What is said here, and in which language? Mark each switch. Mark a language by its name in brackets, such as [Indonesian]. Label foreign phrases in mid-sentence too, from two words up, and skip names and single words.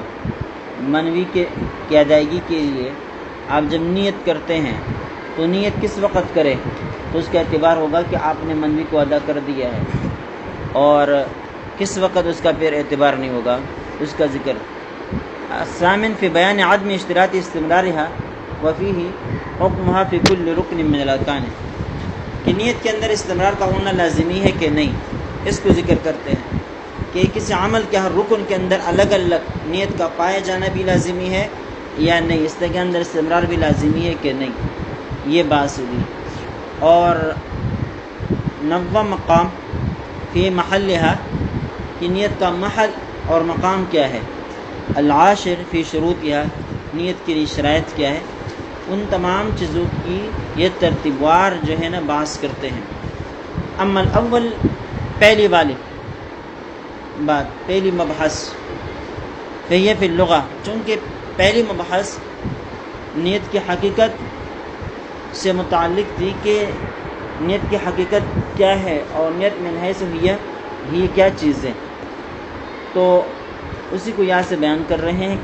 [Urdu] منوی کی ادائیگی کے لیے آپ جب نیت کرتے ہیں تو نیت کس وقت کرے تو اس کا اعتبار ہوگا کہ آپ نے منوی کو ادا کر دیا ہے، اور کس وقت اس کا پھر اعتبار نہیں ہوگا، اس کا ذکر۔ [Arabic] الثامن فی بیان عدم اشتراط استمرارها وفیہ حکمها فی کل رکن من الارکان، [Urdu] کہ نیت کے اندر استمرار کا ہونا لازمی ہے کہ نہیں، اس کو ذکر کرتے ہیں کہ کسی عمل کے ہر رکن کے اندر الگ الگ نیت کا پائے جانا بھی لازمی ہے یا نہیں، اس کے اندر استمرار بھی لازمی ہے کہ نہیں، یہ بات ہوئی۔ اور نوّم مقام [Arabic] فی محلها، [Urdu] کہ نیت کا محل اور مقام کیا ہے۔ [Arabic] العاشر فی شروطها، [Urdu] نیت کے لیے شرائط کیا ہے۔ ان تمام چیزوں کی یہ ترتیبوار جو ہے نا بحث کرتے ہیں۔ [Arabic] اما الاول، [Urdu] پہلی والی بات، پہلی مبحث [Arabic] فہی فی اللغہ، [Urdu] چونکہ پہلی مبحث نیت کی حقیقت سے متعلق تھی کہ نیت کی حقیقت کیا ہے اور نیت [Arabic] من حیث ہی [Urdu] کیا چیز ہے، تو اسی کو یہاں سے بیان کر رہے ہیں۔